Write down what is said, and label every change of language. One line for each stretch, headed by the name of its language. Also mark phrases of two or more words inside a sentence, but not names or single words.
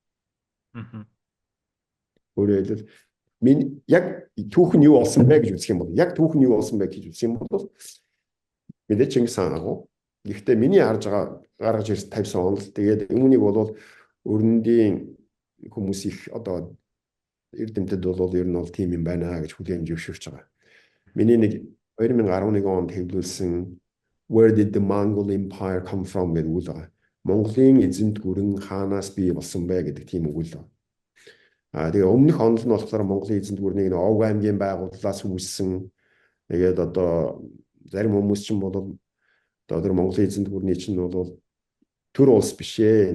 Mongolian: Өөрөөр хэлбэл минь яг түүх нь юу болсон бэ гэж үзэх юм бол яг түүх нь юу болсон бэ гэж үзэх юм бол мэдээ Чингис хаан агуу. Гэхдээ миний харж байгаа гаргаж ирсэн 50 он л тэгээд үүнийг бол өрнөдийн хүмүүс их одоо эрдэмтэд бол ер нь бол тийм юм байна гэж хүлээн зөвшөөрч байгаа. Миний нэг 2011 онд хэвлүүлсэн Where did the Mongol Empire come from гэдэг үйл байгаа. Монголын эзэнт гүрэн хаанаас бий болсон бэ гэдэг тийм үйл байна. Тэгээ өмнөх онол нь болохоор Монголын эзэнт гүрнийг Овг аймгийн байгууллагаас үүссэн. Тэгээд одоо зарим хүмүүс чинь бол одоо Монголын эзэнт гүрний чинь бол төр улс биш ээ.